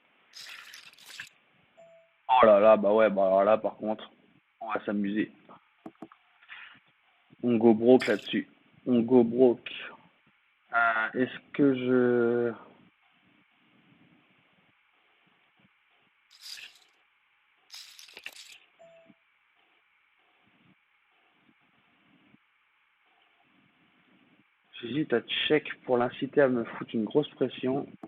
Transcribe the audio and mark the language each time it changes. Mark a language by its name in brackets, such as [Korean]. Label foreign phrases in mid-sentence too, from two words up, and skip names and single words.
[French] Oh là là, bah ouais, bah alors là par contre, on va s'amuser. On [English] go broke [French] là-dessus. On [English] go broke. [French] Est-ce que je... J'hésite à check pour l'inciter à me foutre une grosse pression.